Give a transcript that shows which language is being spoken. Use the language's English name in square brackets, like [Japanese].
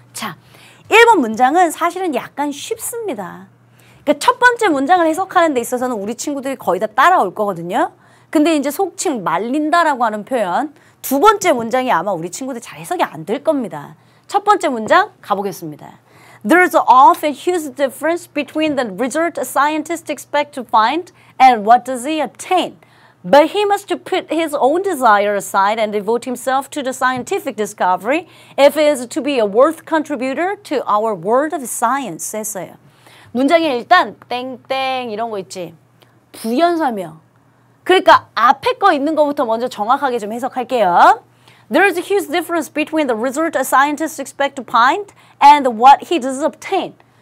[Korean] 자, 1번 문장은 사실은 약간 쉽습니다. 그러니까 첫 번째 문장을 해석하는 데 있어서는 우리 친구들이 거의 다 따라올 거거든요. 근데 이제 속칭 말린다라고 하는 표현 두 번째 문장이 아마 우리 친구들 잘 해석이 안 될 겁니다. 첫 번째 문장 가보겠습니다. [English] There's often a huge difference between the result a scientist expects to find and what does he obtain. But he must put his own desire aside and devote himself to the scientific discovery if it is to be a worth contributor to our world of science. [Korean] 했어요. 문장에 일단 땡땡 이런 거 있지. 부연설명. 그러니까 앞에 거 있는 거부터 먼저 정확하게 좀 해석할게요. [English] There is a huge difference between the result a scientist expects to find and what he does obtain.